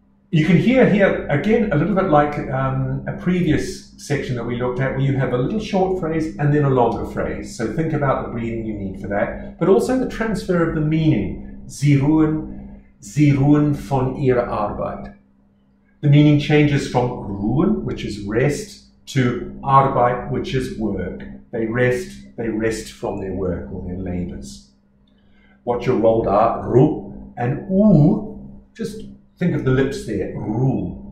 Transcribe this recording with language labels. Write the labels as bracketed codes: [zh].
[en] You can hear here, again, a little bit like a previous section that we looked at, where you have a little short phrase and then a longer phrase. So think about the breathing you need for that, but also the transfer of the meaning. [de] Sie ruhen von ihrer Arbeit. [en] The meaning changes from ruhen, which is rest, to Arbeit, which is work. They rest from their work or their labours. Watch your rolled R, ru, and u, just think of the lips there, ru.